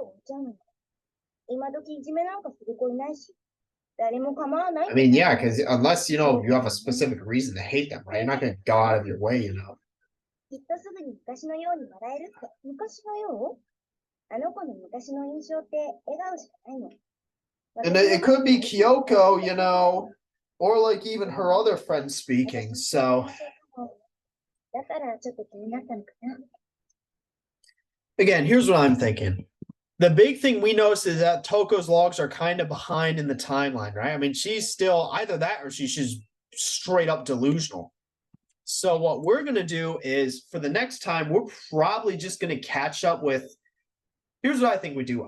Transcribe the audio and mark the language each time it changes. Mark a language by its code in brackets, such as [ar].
[en] I mean, yeah, because unless, you have a specific reason to hate them, right? You're not going to go out of your way, [ja] きっとすぐに昔のように笑えるって。昔のようあの子の昔の印象って笑顔しかないの。 [en] And it could be Kyoko, you know, or like even her other friends speaking. So [ja] だからちょっと気になったのかな。 [en] again, here's what I'm thinking. The big thing we notice is that Toko's logs are kind of behind in the timeline, right? I mean, she's still either that or she's just straight up delusional. So what we're gonna do is for the next time, we're probably just gonna catch up with. Here's what I think we do.